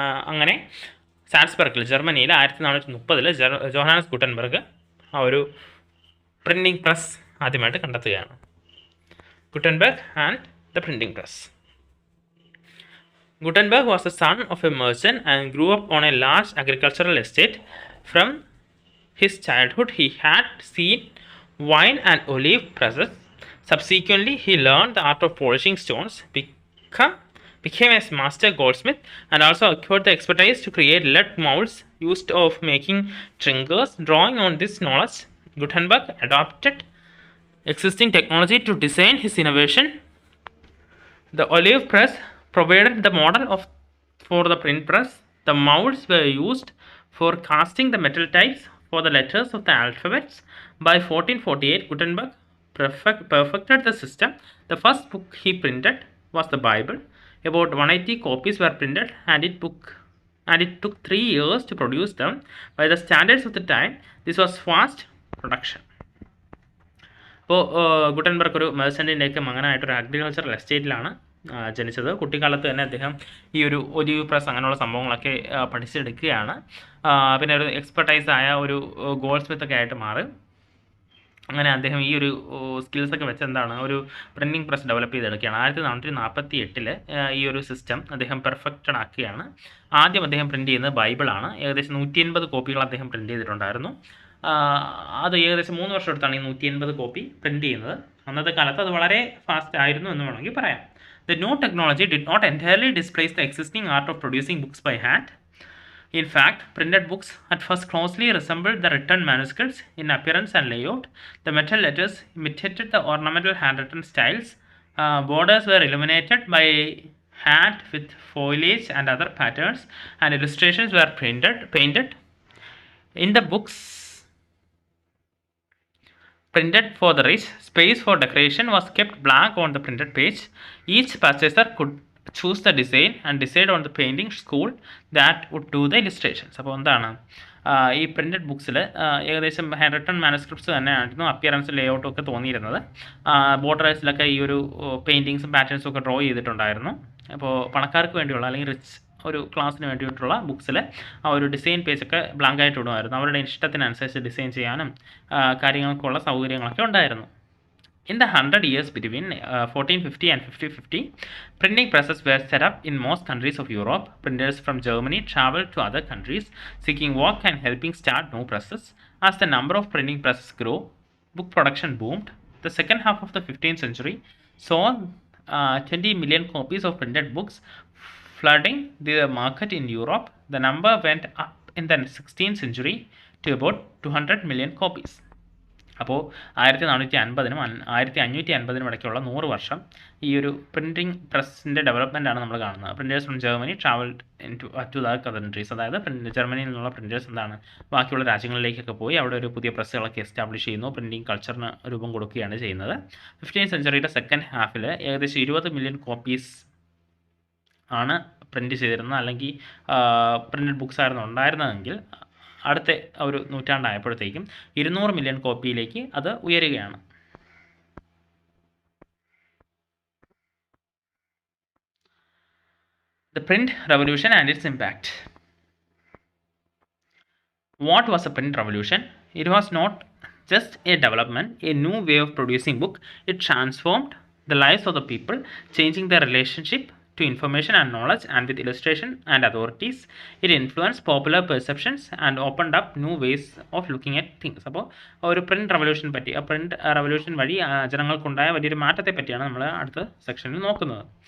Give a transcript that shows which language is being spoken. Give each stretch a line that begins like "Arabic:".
Malayalam: അങ്ങനെ സാൽസ്ബർഗിൽ ജർമ്മനിയിൽ 1430 Johannes Gutenberg ആ ഒരു പ്രിൻറ്റിംഗ് പ്രസ് ആദ്യമായിട്ട് കണ്ടെത്തുകയാണ്.
English: Gutenberg and the printing press. Gutenberg was the son of a merchant and grew up on a large agricultural estate. From his childhood, he had seen wine and olive presses. Subsequently, he learned the art of polishing stones, became a master goldsmith, and also acquired the expertise to create lead molds used of making trinkets. Drawing on this knowledge, Gutenberg adopted existing technology to design his innovation. The olive press provided the model for the print press. The molds were used for casting the metal types for the letters of the alphabets. By 1448, Gutenberg perfected the system. The first book he printed was the Bible. About 180 copies were printed, and it took 3 years to produce them. By the standards of the time, this was fast production.
Malayalam: അപ്പോൾ Gutenberg ഒരു മെർച്ചൻറ്റിൻ്റെയൊക്കെ മകനായിട്ടൊരു agricultural എസ്റ്റേറ്റിലാണ് ജനിച്ചത്. കുട്ടിക്കാലത്ത് തന്നെ അദ്ദേഹം ഈ ഒരു olive press അങ്ങനെയുള്ള സംഭവങ്ങളൊക്കെ പഠിച്ചെടുക്കുകയാണ്. പിന്നെ ഒരു എക്സ്പെർട്ടൈസായ ഒരു ഗോൾഡ് സ്മിത്തൊക്കെ ആയിട്ട് മാറും. അങ്ങനെ അദ്ദേഹം ഈ ഒരു സ്കിൽസൊക്കെ വെച്ച് എന്താണ് ഒരു പ്രിൻറ്റിംഗ് പ്രസ് ഡെവലപ്പ് ചെയ്തെടുക്കുകയാണ്. 1448 ഈ ഒരു സിസ്റ്റം അദ്ദേഹം പെർഫെക്റ്റഡ് ആക്കുകയാണ്. ആദ്യം അദ്ദേഹം പ്രിൻറ്റ് ചെയ്യുന്നത് ബൈബിളാണ്. ഏകദേശം 180 കോപ്പികൾ അദ്ദേഹം പ്രിൻറ്റ് ചെയ്തിട്ടുണ്ടായിരുന്നു. അത് ഏകദേശം 3 വർഷം എടുത്താണ് ഈ 180 കോപ്പി പ്രിൻറ്റ് ചെയ്യുന്നത്. അന്നത്തെ കാലത്ത് അത് വളരെ ഫാസ്റ്റ് ആയിരുന്നു എന്ന് വേണമെങ്കിൽ പറയാം.
English: The new technology did not entirely displace the existing art of producing books by hand. In fact, printed books at first closely resembled the written manuscripts in appearance and layout. The metal letters imitated the ornamental handwritten styles. Borders were illuminated by hand with foliage and other patterns, and illustrations were painted. In the books printed for the rich, space for decoration was kept blank on the printed page. Each purchaser could choose the design and decide on the painting school that would do the illustrations.
Malayalam: അപ്പോൾ എന്താണ് ഈ printed ബുക്സിൽ ഏകദേശം hand written manuscripts തന്നെയായിരുന്നു appearance ലേഔട്ടും ഒക്കെ തോന്നിയിരുന്നത്. ബോർഡേഴ്സിലൊക്കെ ഈ ഒരു പെയിൻറ്റിങ്സും പാറ്റേൺസും ഒക്കെ draw ചെയ്തിട്ടുണ്ടായിരുന്നു. അപ്പോൾ പണക്കാർക്ക് വേണ്ടിയുള്ള അല്ലെങ്കിൽ റിച്ച് ഒരു ക്ലാസ്സിന് വേണ്ടിയിട്ടുള്ള ബുക്സിൽ ആ ഒരു ഡിസൈൻ പേജൊക്കെ ബ്ലാങ്ക് ആയിട്ട് ഇടുമായിരുന്നു. അവരുടെ ഇഷ്ടത്തിനനുസരിച്ച് ഡിസൈൻ ചെയ്യാനും കാര്യങ്ങൾക്കുള്ള സൗകര്യങ്ങളൊക്കെ ഉണ്ടായിരുന്നു.
English: In the 100 years between 1450 and 1550, printing presses were set up in most countries of Europe. Printers from Germany traveled to other countries seeking work and helping start new presses. As the number of printing presses grew, book production boomed. The second half of the 15th century saw 20 million copies of printed books flooding the market in Europe. The number went up in the 16th century to about 200 million copies.
Malayalam: അപ്പോൾ 1450-നും 1550-നും ഇടയ്ക്കുള്ള 100 വർഷം ഈ ഒരു printing പ്രസ്സിൻ്റെ ഡെവലപ്മെൻറ്റാണ് നമ്മൾ കാണുന്നത്.
English: printers from Germany travelled to the countries,
Malayalam: അതായത് ജർമ്മനിയിൽ നിന്നുള്ള പ്രിൻറ്റേഴ്സ് എന്താണ് ബാക്കിയുള്ള രാജ്യങ്ങളിലേക്കൊക്കെ പോയി അവിടെ ഒരു പുതിയ പ്രസ്സുകളൊക്കെ എസ്റ്റാബ്ലിഷ് ചെയ്യുന്നു, പ്രിൻറ്റിംഗ് കൾച്ചറിന് രൂപം കൊടുക്കുകയാണ് ചെയ്യുന്നത്. 15th സെഞ്ചുറിയുടെ സെക്കൻഡ് ഹാഫിൽ ഏകദേശം 20 മില്യൺ കോപ്പീസ് ആണ് പ്രിൻറ്റ് ചെയ്തിരുന്നത്, അല്ലെങ്കിൽ പ്രിൻറ്റഡ് ബുക്സ് ആയിരുന്നു ഉണ്ടായിരുന്നതെങ്കിൽ അടുത്ത ഒരു നൂറ്റാണ്ടായപ്പോഴത്തേക്കും 200 മില്യൺ കോപ്പിയിലേക്ക് അത് ഉയരുകയാണ്.
English: The print revolution and its impact. What was a print revolution? It was not just a development, a new way of producing book. It transformed the lives of the people, changing their relationship to information and knowledge, and with illustration and authorities, it influenced popular perceptions and opened up new ways of looking at things.
Malayalam: അപ്പോൾ ഒരു print revolution പറ്റി, ആ print revolution വഴി ജനങ്ങൾക്കുണ്ടായ വലിയൊരു മാറ്റത്തെ പറ്റിയാണ് നമ്മൾ അടുത്ത സെക്ഷനിൽ നോക്കുന്നത്.